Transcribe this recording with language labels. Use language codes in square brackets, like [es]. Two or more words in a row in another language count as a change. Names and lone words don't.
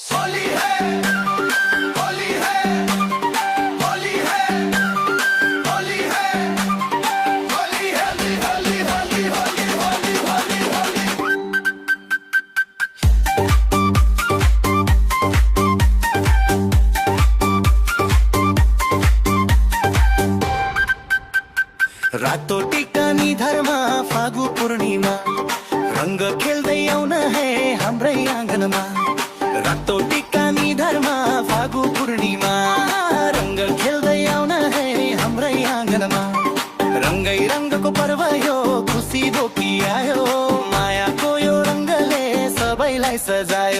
[hi] होली है, होली है, होली है, होली है, होली है, होली होली होली होली होली होली। [ne] रातो टिकानी धर्मा फागु पूर्णिमा रंग खेल्दै आउन है हाम्रै आँगनमा। रातो टिकानी धर्मा फागु पूर्णिमा रंग खेल्दै आउन है हाम्रै आँगनमा। रंगै रंगको पर्व यो खुसी बोकी आयो, मायाको यो रंगले सबैलाई सजायो।